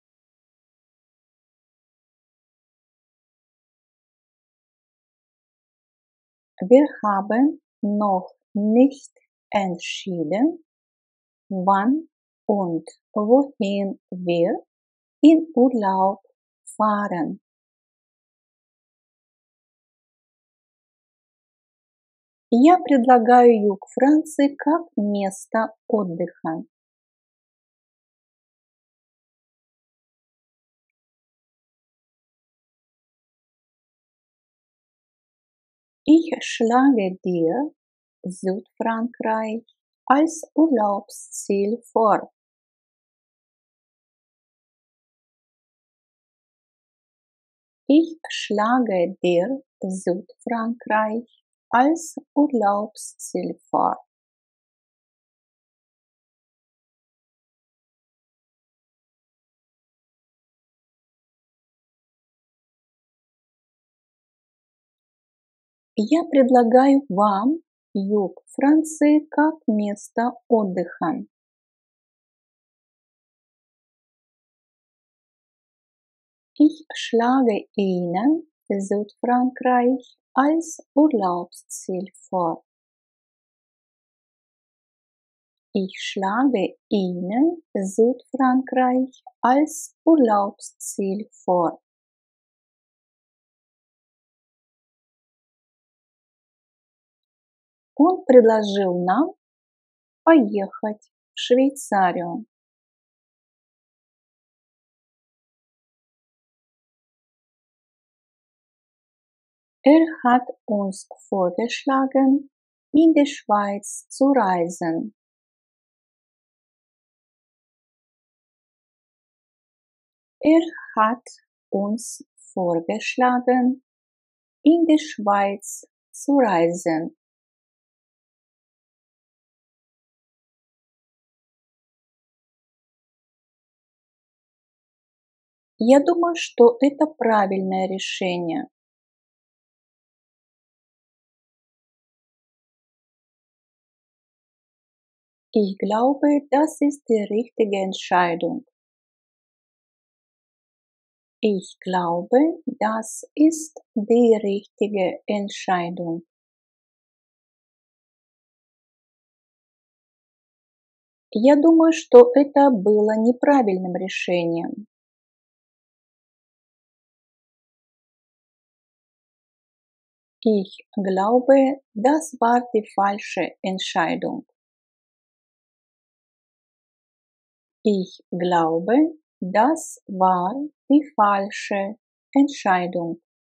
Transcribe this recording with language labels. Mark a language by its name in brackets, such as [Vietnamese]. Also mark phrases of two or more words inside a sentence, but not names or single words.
[German] Wir haben noch nicht entschieden, wann und wohin wir in Urlaub fahren. [Russian] Я предлагаю юг Франции как место отдыха. [German] Ich schlage dir Südfrankreich als Urlaubsziel vor. Ich schlage dir Südfrankreich als Urlaubsziel vor. [Russian] Я предлагаю вам юг Франции как место отдыха. [German] Ich schlage Ihnen Südfrankreich als Urlaubsziel vor. Ich schlage Ihnen Südfrankreich als Urlaubsziel vor. [Russian] Он предложил нам поехать в Швейцарию. [German] Hat uns vorgeschlagen, in die Schweiz zu reisen. Hat uns vorgeschlagen, in die Schweiz zu reisen. [Russian] Я думаю, что это правильное решение. [German] Ich glaube, das ist die richtige Entscheidung. Ich glaube, das ist die richtige Entscheidung. [Russian] Я думаю, что это было неправильным решением. [German] Ich glaube, das war die falsche Entscheidung. Ich glaube, das war die falsche Entscheidung.